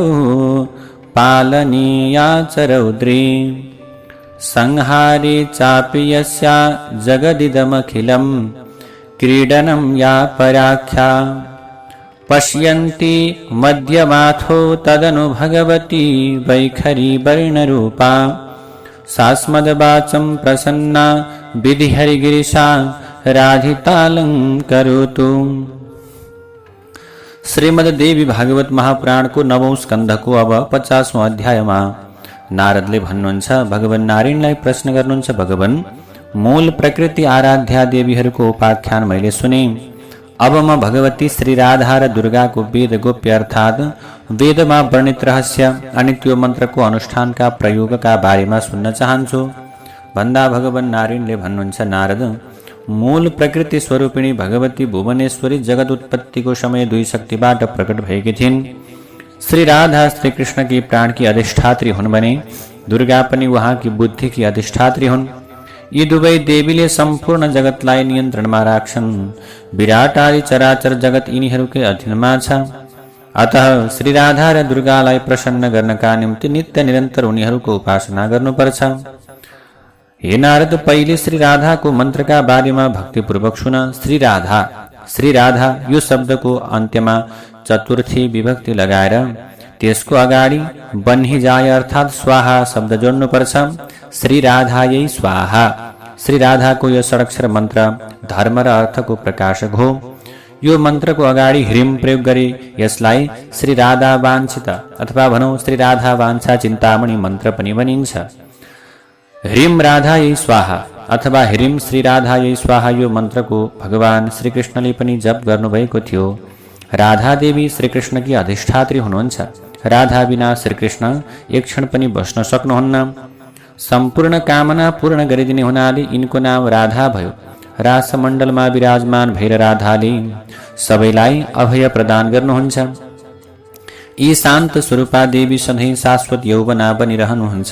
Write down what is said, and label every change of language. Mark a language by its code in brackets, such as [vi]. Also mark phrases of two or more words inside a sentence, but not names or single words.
[sa] पालनीया च रौद्री संहारी चापि यस्या जगदिदमखिलं क्रीडनं या पराख्या पश्यन्ति मध्यमाथो तदनु भगवती वैखरी वर्णरूपा सास्मद्वाचं प्रसन्ना विधिहरिगिरिशा राधितालं करोतु। [ne] श्रीमद् देवी भागवत महापुराण को 9औं स्कन्ध को अब 50औं अध्यायमा नारदले भन्नुहुन्छ, भगवान नारायणलाई प्रश्न गर्नुहुन्छ, भगवान मूल प्रकृति आराध्या देवीहरूको उपाख्यान मैले सुने। अब म भगवती श्री राधा र दुर्गाको वेद गोप्य अर्थात् वेदमा वर्णित रहस्य अनि त्यो मन्त्रको अनुष्ठानका प्रयोगका बारेमा सुन्न चाहन्छु भन्दा भगवान नारायणले भन्नुहुन्छ, नारद मूल प्रकृति स्वरूपिणी भगवती भुवनेश्वरी जगत उत्पत्तिको समय दुई शक्तिबाट प्रकट भएकी थिइन्। श्री राधा श्री कृष्ण की प्राण की अधिष्ठात्री हुन् भने दुर्गा पनि उहाँकी बुद्धि की अधिष्ठात्री हुन्। यी दुवै देवीले सम्पूर्ण जगतलाई नियन्त्रणमा राख्छन्। विराट आदि चराचर जगत यिनीहरूकै अधीनमा छ। अतः श्री राधा र दुर्गालाई प्रसन्न गर्नका निम्ति नित्य निरन्तर उनीहरूको उपासना गर्नुपर्छ। हे नारद, पहिले श्री राधा को मंत्र [hi] का बारे में [ne] भक्तिपूर्वक सुन। श्री राधा यो शब्द को अन्त्यमा चतुर्थी विभक्ति लगाएर त्यसको अगाडि बन्ही जाय अर्थात स्वाहा शब्द जोड्नु पर्छ। [sa] श्री राधायै स्वाहा। [ne] श्री राधा को यो षडाक्षर मन्त्र धर्म र अर्थ को प्रकाशक हो। यो मन्त्र को अगाडि ह्रीम प्रयोग गरे यसलाई श्री राधा वाञ्छित अथवा भनौं श्री राधा वाञ्छा चिन्तामणि मन्त्र पनि भनिन्छ। [sa] ह्रीम राधायै स्वाहा अथवा ह्रीम श्री राधायै स्वाहा [ne] यो मन्त्र को भगवान श्री कृष्णले पनि जप गर्नुभएको थियो। राधा देवी श्री कृष्ण की अधिष्ठात्री हुनुहुन्छ। राधा बिना श्री कृष्ण एक क्षण पनि बस्न सक्नुहुन्न। सम्पूर्ण कामना पूर्ण गरिदिने हुनाले यिनको नाम राधा भयो। रासमण्डलमा विराजमान भएर राधाले सबैलाई अभय प्रदान गर्नुहुन्छ। यी शान्त स्वरूपा देवी सधैँ शाश्वत यौवना बनिरहनुहुन्छ।